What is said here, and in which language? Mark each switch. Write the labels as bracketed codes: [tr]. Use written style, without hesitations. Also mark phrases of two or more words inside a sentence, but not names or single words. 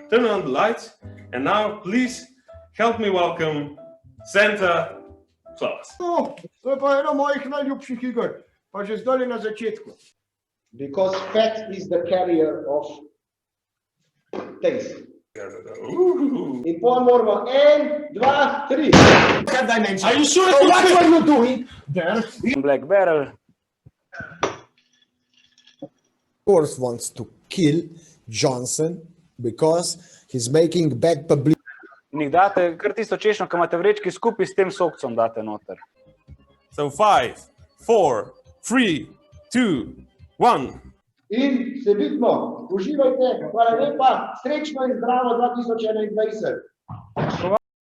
[en] turn on the lights, and now please help me welcome Santa Claus. [sl] To je pa eno mojih najljubših iger, pa že zdaj na začetku. [en] Because fat is the carrier of taste. [sl] In pol moramo 1, 2, 3. [en] Are you sure? What are you doing there? Black barrel. Course wants to kill Johnson because he's making bad publicity. [sl] In jih date, kar tisto češnjo, ki imate vrečki skupaj s tem sokcom date noter. [en] So 5, 4, 3, 2, 1. [sl] In se vidimo, uživajte, hvala lepa, srečno in zdravo 2021.